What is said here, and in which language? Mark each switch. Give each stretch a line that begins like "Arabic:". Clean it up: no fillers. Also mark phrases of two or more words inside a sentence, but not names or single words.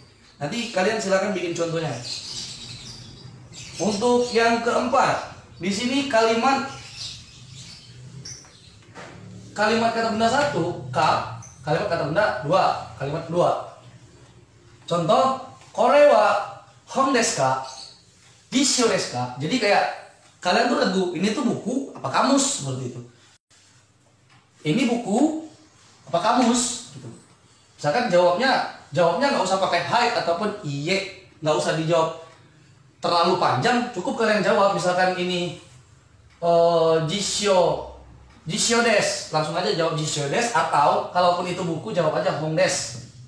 Indonesian: Nanti kalian silakan bikin contohnya. Untuk yang keempat, di sini kalimat kata benda 1, ka, kalimat kata benda 2, kalimat kedua. Contoh,
Japanese: これは本ですか? 辞書ですか?
Indonesian: Jadi kayak kalian tuh ragu, ini tuh buku apa kamus, seperti itu. Ini buku apa kamus gitu. Misalkan jawabnya nggak usah pakai hai ataupun iye, nggak usah dijawab terlalu panjang, cukup kalian jawab misalkan ini
Japanese: 辞書です,
Indonesian: langsung aja jawab
Japanese: 辞書です,
Indonesian: atau kalaupun itu buku jawab aja
Japanese: 本です.